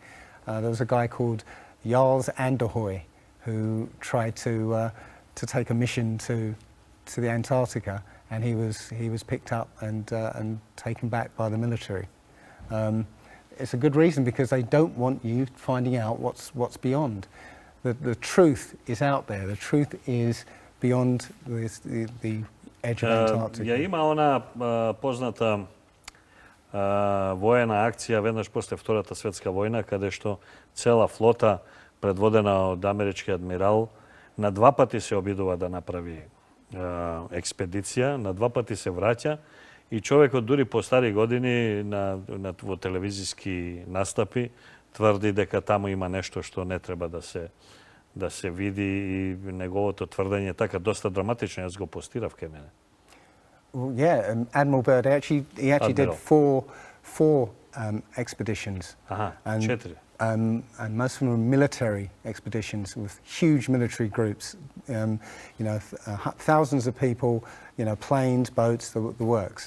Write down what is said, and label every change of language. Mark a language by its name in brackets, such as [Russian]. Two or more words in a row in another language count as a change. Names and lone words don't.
[English] There was a guy called Jarls Anderhoy who tried to take a mission to the Antarctica, and he was picked up and taken back by the military. It's a good reason, because they don't want you finding out what's beyond. The truth is out there. The truth is beyond the edge of Antarctica. [Macedonian] Ја има она позната воена акција веднаш после Втората светска војна, каде што цела флота предводена од амерички адмирал на два пати се обидува да направи експедиција, на два пати се враќа и човекот дури по стари години во телевизиски настапи тврди дека таму има нешто што не треба да се види, и неговото тврдење така доста драматично, јас го постирав кај мене. [English] Well, yeah, Admiral Byrd he actually did four expeditions. And, [Macedonian] четири. [English] And most of them were military expeditions with huge military groups. Thousands of people, planes, boats, the works.